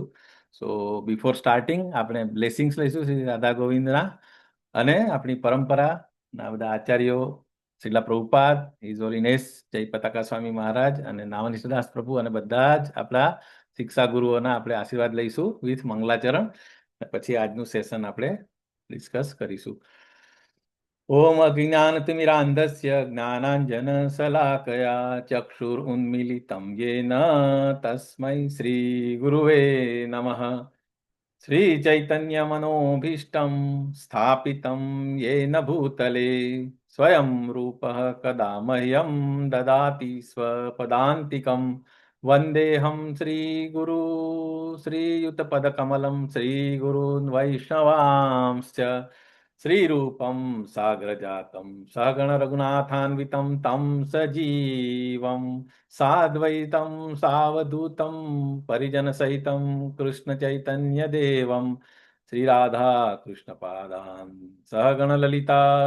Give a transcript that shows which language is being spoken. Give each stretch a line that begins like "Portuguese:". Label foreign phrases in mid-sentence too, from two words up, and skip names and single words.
English: So before starting
Gujarati: આપણે બ્લેસિંગ્સ લઈશું શ્રી રાધા ગોવિંદના, અને આપણી પરંપરાના બધા આચાર્યો શ્રીલા પ્રભુપાદ,
English: His Holiness
Gujarati: જય પતાકા સ્વામી મહારાજ અને નામનિષ્ઠદાસ પ્રભુ અને બધા જ આપણા શિક્ષા ગુરુઓના આપણે આશીર્વાદ લઈશું વિથ મંગલાચરણ. પછી આજનું સેશન આપણે ડિસ્કસ કરીશું.
Sanskrit: ઓમ અજ્ઞાનતિમિરાંધસ્ય જ્ઞાનાંજન શલાકયા ચક્ષુરુન્મીલિतं येन તસ્મૈ શ્રી ગુરુવે નમઃ. श्रीचैतन्यमनोभीष्टं स्थापितं येन भूतले स्वयं रूपः कदा मह्यं ददाति स्वपदान्तिकं वन्देऽहं श्रीगुरु श्रीयुतपदकमलं श्रीगुरून् वैष्णवांश्च श्रीरूपं साग्रजातं सहगणरघुनाथान्वितं तं सजीवं साद्वैतं सावधूतं परिजनसहितं कृष्णचैतन्यदेवं श्रीराधा कृष्णपादान् सहगणललिता